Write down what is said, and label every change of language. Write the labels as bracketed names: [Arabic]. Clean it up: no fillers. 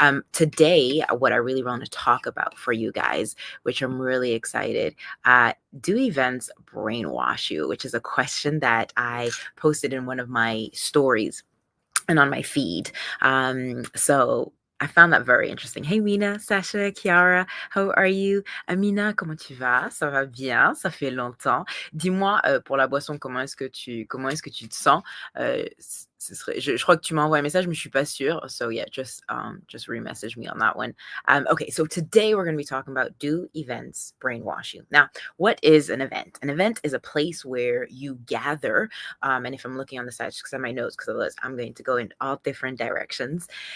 [English] Today, what I really want to talk about for you guys, which I'm really excited, do events brainwash you? Which is a question that I posted in one of my stories and on my feed. So I found that very interesting. Hey Mina, Sasha, Chiara, how are you? [French] Amina, comment tu vas? Ça va bien, ça fait longtemps. Dis-moi pour la boisson, comment est-ce que tu te sens? Je crois que tu m'as envoyé un message, mais je suis pas sûre. [English] So yeah, just re-message me on that one. Okay, so today we're going to be talking about, do events brainwash you? Now, what is an event? An event is a place where you gather. And if I'm looking on the side, just because I have my notes, because otherwise I'm going to go in all different directions.